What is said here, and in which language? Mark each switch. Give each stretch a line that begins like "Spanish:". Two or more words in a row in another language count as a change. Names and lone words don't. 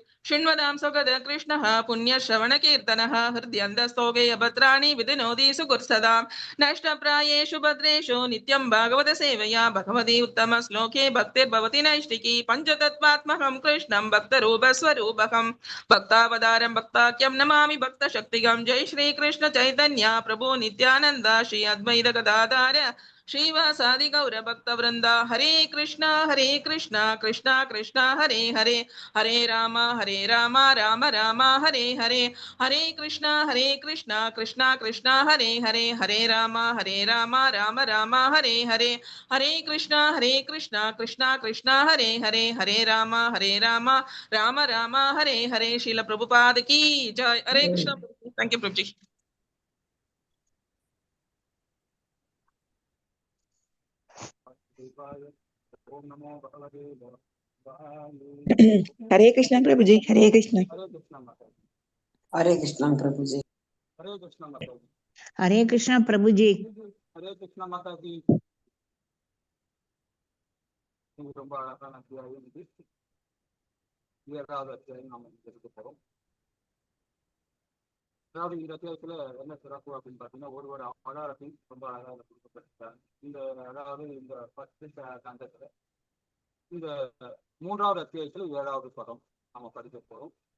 Sanskrit: शृण्वतां स्वगत कृष्णः पुण्यश्रवणकीर्तनः हृद्यन्तस्तोगेयभद्राणि विधिनोति सुकुत्सदां नष्टप्रायेषु भद्रेषु नित्यं भागवत सेवया भगवती उत्तमश्लोके भक्तिर्भवति नैष्टिकी पञ्चतत्त्वात्मकं कृष्णं भक्तरूपस्वरूपकं भक्तावतारं भक्ताख्यं नमामि भक्तशक्तिगं जय श्रीकृष्ण चैतन्य प्रभु नित्यानन्द श्री अद्वैत गदाधर श्रीवासादि गौर भक्तवृंदा हरे कृष्णा कृष्णा कृष्णा हरे हरे हरे राम राम राम हरे हरे हरे कृष्णा कृष्णा कृष्णा हरे हरे हरे राम राम राम हरे हरे हरे कृष्णा कृष्णा कृष्णा हरे हरे हरे राम राम राम हरे हरे।
Hindi: श्रील प्रभुपाद की जय।
Sanskrit: हरे कृष्णा।
English: thank you
Hindi: प्रभु जी।
Sanskrit: ओम नमो भगवते हरे कृष्ण प्रभु जी। हरे कृष्ण। हरे कृष्णा माता जी। हरे कृष्णा प्रभुजी. हरे कृष्णा माता जी। हरे कृष्ण प्रभु जी. हरे कृष्णा माता जी।
Tamil: ரொம்ப அழகான அத்தியாயம் இது. 7வது அத்தியாயம் நாம எடுக்க போறோம். அதாவது இந்த அத்தியாயத்துல என்ன சிறப்பு அப்படின்னு பாத்தீங்கன்னா ஒரு அவதாரத்தையும் ரொம்ப அழகாக கொடுக்கப்பட்டிருக்காங்க. அதாவது இந்த ஃபர்ஸ்ட் காண்டத்துல இந்த 3வது அத்தியாயத்துல 7வது பதம் நாம படிக்க போறோம்.